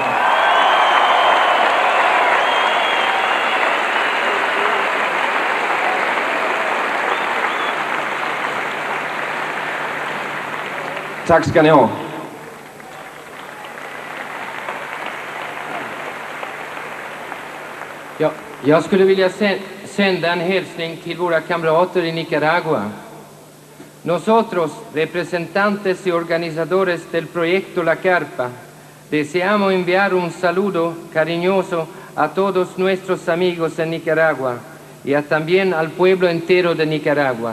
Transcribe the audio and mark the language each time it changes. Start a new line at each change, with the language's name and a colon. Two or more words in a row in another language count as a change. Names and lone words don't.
Swedish: Tack ska ni ha. Ja, jag skulle vilja sända en hälsning till våra kamrater i Nicaragua.
Spanish: Nosotros, representantes y organizadores del proyecto La Carpa, deseamos enviar un saludo cariñoso a todos nuestros amigos en Nicaragua y también al pueblo entero de Nicaragua.